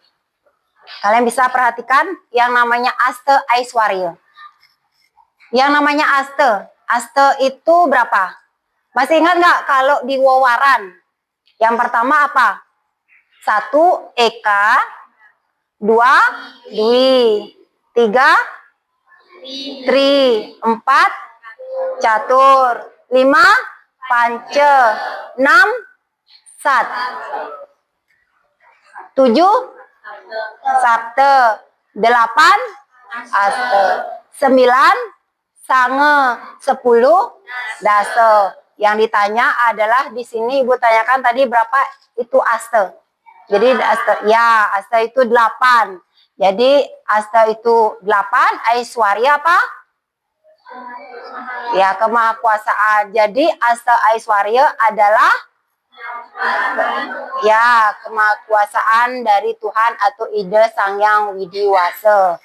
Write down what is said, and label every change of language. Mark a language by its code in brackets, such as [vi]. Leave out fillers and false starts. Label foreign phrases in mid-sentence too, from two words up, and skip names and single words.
[id] Kalian bisa perhatikan yang namanya Asta Aishwarya. Yang namanya Asta itu berapa? Masih ingat nggak kalau di Wawaran? Yang pertama apa? 1 Eka, 2 Dwi, 3 Tri, 4 Catur, 5 Panca, 6 Sat, 7 Sabta, 8 Asta, 9 Sange, 10 Dasa. Yang ditanya adalah di sini Ibu tanyakan tadi berapa itu Asta. Jadi Asta itu 8. Jadi Asta itu 8, Aishwarya apa? Ya, kemahakuasaan. Jadi Asta Aiswarya adalah ya kemahakuasaan dari Tuhan atau ide Sang Yang Widiwasa.